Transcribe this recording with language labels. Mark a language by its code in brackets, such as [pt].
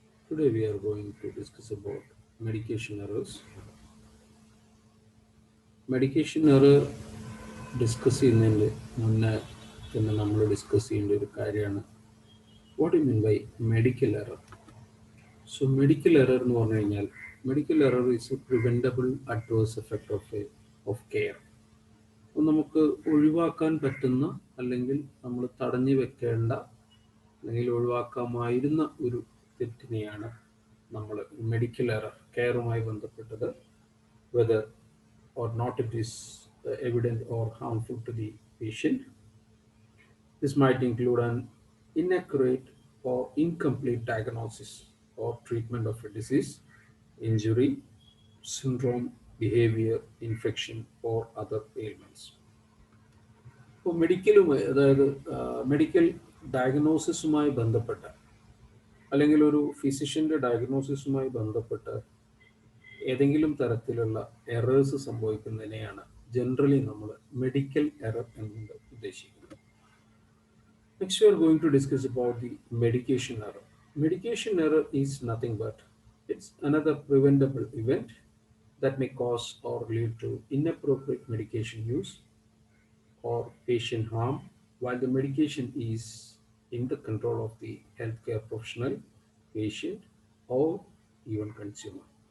[en] Today we are going to discuss about medication errors. [ml] Medication error discuss ചെയ്യുന്നതിന് മുന്നേ തന്നെ നമ്മൾ ഡിസ്കസ് ചെയ്യേണ്ട ഒരു കാര്യമാണ് [en] What you mean by medical error. So medical error [ml] എന്ന് പറഞ്ഞു കഴിഞ്ഞാൽ [en] Medical error is a preventable adverse effect of care. [ml] അപ്പോൾ നമുക്ക് ഒഴിവാക്കാൻ പറ്റുന്ന അല്ലെങ്കിൽ നമ്മൾ തടഞ്ഞു വെക്കേണ്ട അല്ലെങ്കിൽ ഒഴിവാക്കാമായിരുന്ന ഒരു തെറ്റിനെയാണ് നമ്മൾ മെഡിക്കൽ എറർ കെയറുമായി ബന്ധപ്പെട്ടത് [en] Whether or not it is evident or harmful to the patient. This might include an inaccurate or incomplete diagnosis or treatment of a disease, injury, syndrome, behavior, infection, or other ailments. [ml] ഇപ്പോൾ മെഡിക്കലുമായി അതായത് medical ഡയഗ്നോസിസുമായി ബന്ധപ്പെട്ട അല്ലെങ്കിൽ ഒരു ഫിസിഷ്യൻ്റെ ഡയഗ്നോസിസുമായി ബന്ധപ്പെട്ട് ഏതെങ്കിലും തരത്തിലുള്ള errors സംഭവിക്കുന്നതിനെയാണ് generally നമ്മൾ medical error എന്നുകൊണ്ട് ഉദ്ദേശിക്കുന്നത്. [en] Next we are going to discuss about the medication error. Medication error is nothing but it's another preventable event that may cause or lead to inappropriate medication use or patient harm while the medication is in the control of the healthcare professional, patient, or even consumer.